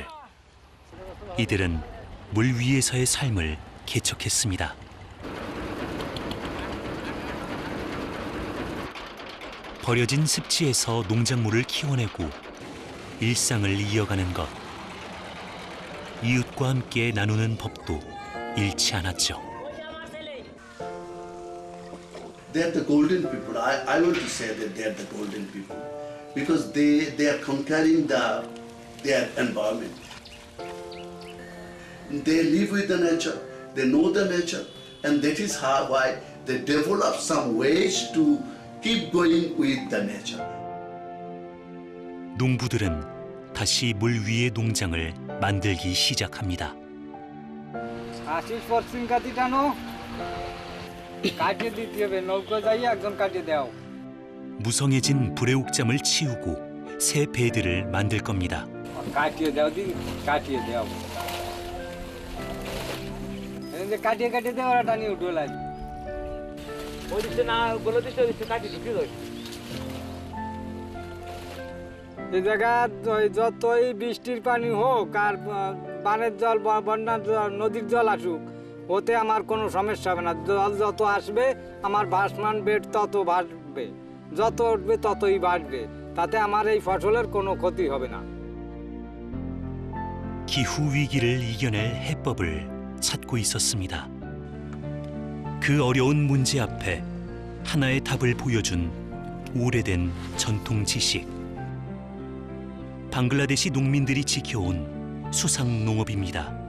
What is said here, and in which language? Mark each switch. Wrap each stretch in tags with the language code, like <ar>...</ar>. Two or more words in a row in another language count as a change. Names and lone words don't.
<ko>이들은 물 위에서의 삶을 개척했습니다. 버려진 습지에서 농작물을 키워내고 일상을 이어가는 것. 이웃과 함께 나누는 법도 잃지 않았죠.</ko> <en>They're the golden people. I want to say that they're the golden people because they are conquering their environment. They live with the nature, they know the nature, and that is why they develop some ways to keep going with the nature.</en> <ko>농부들은 다시 물 위의 농장을 만들기 시작합니다.</ko> <bn>80% কাটি টানো, কাটিয়ে দিতে হবে, নৌকো যাই একজন কাটিয়ে দাও।</bn> <ko>무성해진 불의 옥잠을 치우고 새 배들을 만들 겁니다.</ko> <bn>কাটিয়ে দাও দি, কাটিয়ে দাও। এই যে কাটিয়ে কাটিয়ে দাও, ওরা টানি উঠে লাগে। ওই দিকে না বলে দিতে কাটিয়ে দিতে হবে। এই জায়গা যতই বৃষ্টির পানি হোক আর বানের জল, বন্যার জল, নদীর জল আসুক, ওতে আমার কোনো সমস্যা হবে না। জল যত আসবে আমার ভাসমান বেড তত ভাসবে, যত উঠবে ততই বাড়বে, তাতে আমার এই ফসলের কোনো ক্ষতি হবে না।</bn> <ko>기후 위기를 이겨낼 해법을 찾고 있었습니다. 그 어려운 문제 앞에 하나의 답을 보여준 오래된 전통 지식. 방글라데시 농민들이 지켜온 수상 농업입니다.</ko>